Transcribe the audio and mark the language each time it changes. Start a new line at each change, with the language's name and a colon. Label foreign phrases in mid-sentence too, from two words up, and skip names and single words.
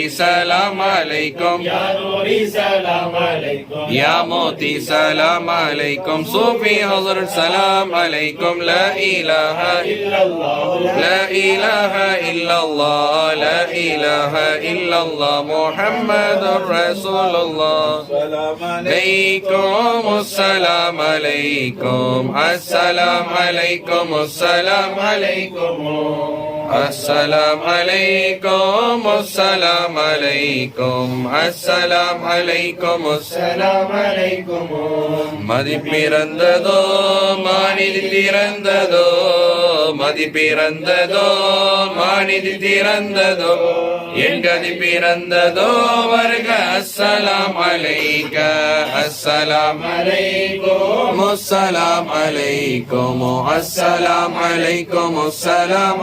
Arabic: سلام عليكم يا نوري سلام عليكم يا موتي سلام عليكم صوفي حضرت سلام عليكم لا إله إلا الله لا إله إلا الله لا إله إلا الله محمد رسول الله عليكم السلام عليكم السلام عليكم السلام عليكم السلام عليكم السلام عليكم السلام عليكم السلام عليكم
Tamil: மதி பிறந்ததோ மானிதி திறந்ததோ மதி பிறந்ததோ மானிதி திறந்ததோ என் கதி பிறந்ததோ வருக
Arabic: السلام عليك السلام عليكم السلام عليكم السلام عليكم السلام